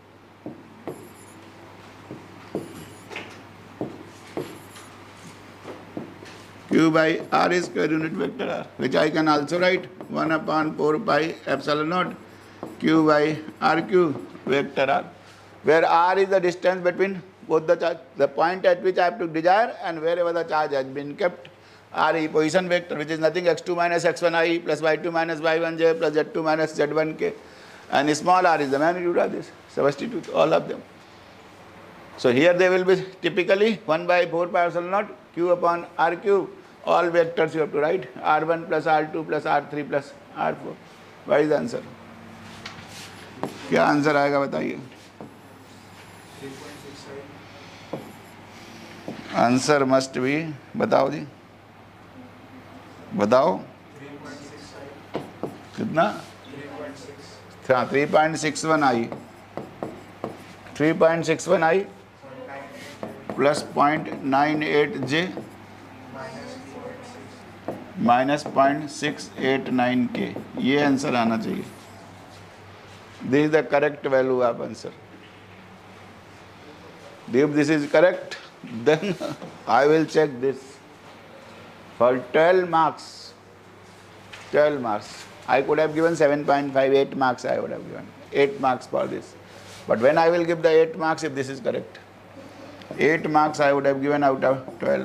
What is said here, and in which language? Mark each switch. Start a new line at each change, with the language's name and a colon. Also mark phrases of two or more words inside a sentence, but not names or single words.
English: Q by R square unit vector R, which I can also write 1 upon 4 pi epsilon naught Q by RQ vector R, where R is the distance between both the charge, the point at which I have to desire and wherever the charge has been kept. R is position vector, which is nothing x2 minus x1i plus y2 minus y1j plus z2 minus z1k, and small r is the magnitude of this. Substitute all of them. So here they will be typically 1 by 4 pi epsilon naught Q upon R cube. All vectors you have to write R1 plus R2 plus R3 plus R4. What is the answer?
Hindi: क्या आंसर आएगा बताइए?
English: answer must be,
Hindi: बताओ जी, बताओ कितना?
English: 3.61 i, 3.61 i plus 0.98 j minus 0.689 k,
Hindi: ये आंसर आना चाहिए.
English: this is the correct value of answer. If this is correct, then I will check this for 12 marks. 12 marks. I could have given 7.58 marks. I would have given 8 marks for this. But when I will give the 8 marks, if this is correct, 8 marks I would have given out of 12.